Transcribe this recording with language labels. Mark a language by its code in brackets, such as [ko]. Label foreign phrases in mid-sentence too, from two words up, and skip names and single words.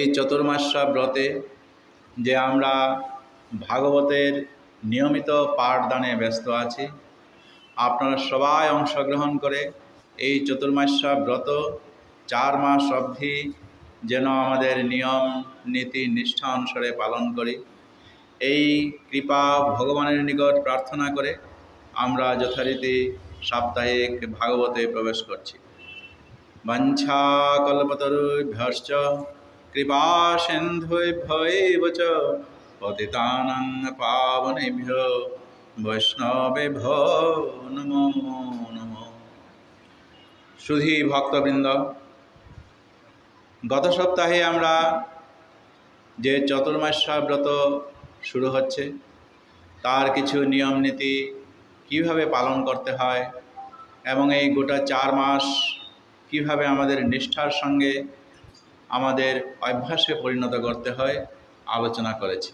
[bn] চতুর্মাস্যা ব্রতে যে আমরা ভাগবতের নিয়মিত পাঠদানে ব্যস্ত আছি, আপনারা সবাই অংশগ্রহণ করে এই চতুর্মাস্যা ব্রত 4 মাস অবধি যেন আমাদের নিয়ম নীতি নিষ্ঠা অনুসারে পালন করি, এই কৃপা ভগবানের নিকট প্রার্থনা করে আমরা যথারীতি সাপ্তাহিক ভাগবতে প্রবেশ করছি। [sa] বাঞ্ছা কল্পতরুভ্যশ্চ কৃপা সিন্ধুভ্যৈব চ পতিতানাং পাবনেভ্যো বৈষ্ণবেভ্যো নমো নমো। [bn] সুধী ভক্তবৃন্দ, গত সপ্তাহে আমরা যে চতুর্মাস্যা ব্রত শুরু হচ্ছে তার কিছু নিয়ম নীতি কীভাবে পালন করতে হয় এবং এই গোটা 4 মাস কিভাবে আমাদের নিষ্ঠার সঙ্গে আমাদের অভ্যাসে পরিণত করতে হয় আলোচনা করেছি।